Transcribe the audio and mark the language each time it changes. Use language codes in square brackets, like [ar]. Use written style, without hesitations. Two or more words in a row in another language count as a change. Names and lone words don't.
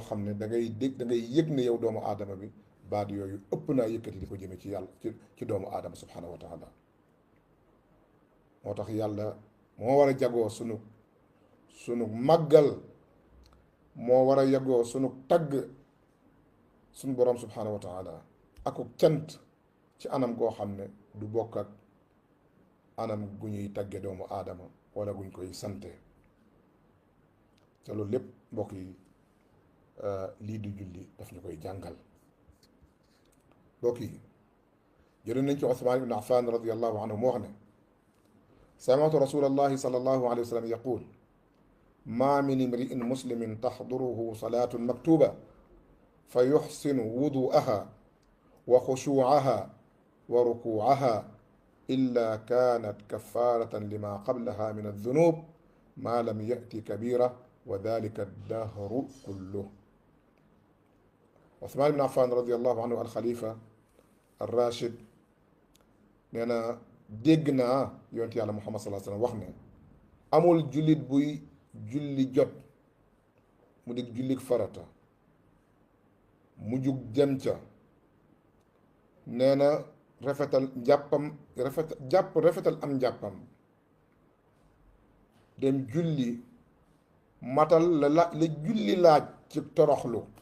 [wo] xam ne da ngay yëg ne yow doomu aadama bi baat yooyu ëpp naa yëkkati di ko jëme ci yàlla ci doomu aadama [ar] سبحانه وتعالى [wo] moo tax yàlla moo war a jagoo sunu màggal moo war a yagoo sunu tagg sunu borom [ar] سبحانه وتعالى [wo] aku cant ci anam goo xam ne du bokk ak anam gu ñuy tagge doomu aadama wala guñ koy sante te loolu lépp mbokk yi lii di julli daf ñu koy jàngal mbokk yi jëlee nañ ci [ar] عثمان بن عفان رضي الله عنه [wo] moo wax ne [ar] سمعت رسول الله صلى الله عليه وسلم يقول ما من امرئ مسلم تحضره صلاة مكتوبة فيحسن وضوءها وخشوعها وركوعها إلا كانت كفارة لما قبلها من الذنوب ما لم يؤت كبيرة وذلك الدهر كله. [wo] Usmaan ibn Affan [ar] رضي الله عنه الخليفة الراشد [wo] nee na dégg naa yonent yàlla Muhammad [ar] صلى الله عليه وسلم [wo] wax ne amul jullit buy julli jot mu di jullik farata mu jug dem ca nee na rafetal njàppam rafetal am njàppam dem julli matal la julli laaj ci toroxlu,